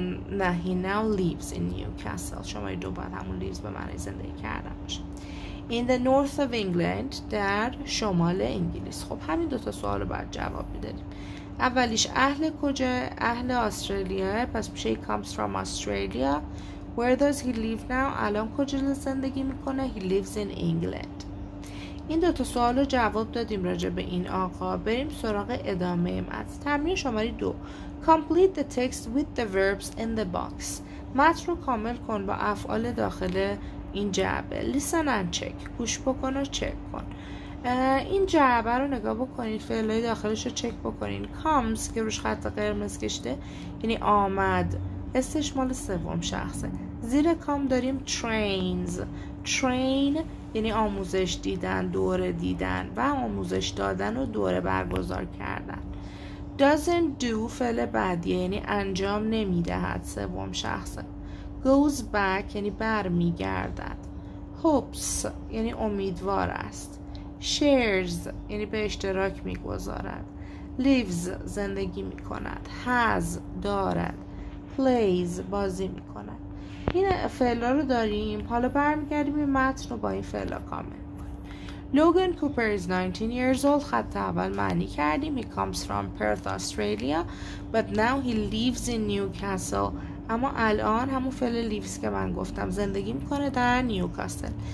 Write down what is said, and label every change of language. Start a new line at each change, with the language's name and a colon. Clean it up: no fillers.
English: نه he now lives in Newcastle.
Persian: شماره 2 باید همون lives به معنی زندگی کردن باشه.
English: In the north of England.
Persian: در شمال انگلیس. خب همین دوتا سوال رو باید جواب میدادیم. اولیش اهل کجا؟ اهل استرالیا، پس میشه
English: he comes from Australia. Where does he live now?
Persian: الان کجا زندگی میکنه؟
English: He lives in England.
Persian: این دوتا سوال رو جواب دادیم راجع به این آقا. بریم سراغ ادامه متن. تمرین شماره 2.
English: Complete the text with the verbs in the box.
Persian: متن رو کامل کن با افعال داخل این جعبه.
English: Listen and check.
Persian: گوش بکن و چک کن. این جعبه رو نگاه بکنید، فعلای داخلش رو چک بکنید. comes که روش خط قرمز کشیده یعنی آمد، اسمش مال سوم شخصه. زیر کام داریم trains. train یعنی آموزش دیدن، دوره دیدن و آموزش دادن و دوره برگزار کردن. doesn't do فعل بعدیه یعنی انجام نمیدهد، سوم شخصه. goes back یعنی برمیگردد. hopes یعنی امیدوار است. shares یعنی به اشتراک میگذارد. lives زندگی میکند. has دارد. plays بازی میکند. این فعلا رو داریم. حالا برمیگردیم این متن رو با این فعلا کامل کنیم.
English: Logan Cooper is 19 years old.
Persian: خط اول معنی کردیم.
English: He comes from Perth, Australia. But now he lives in Newcastle.
Persian: اما الان همون فعل لیوز که من گفتم زندگی میکنه در نیوکاسل.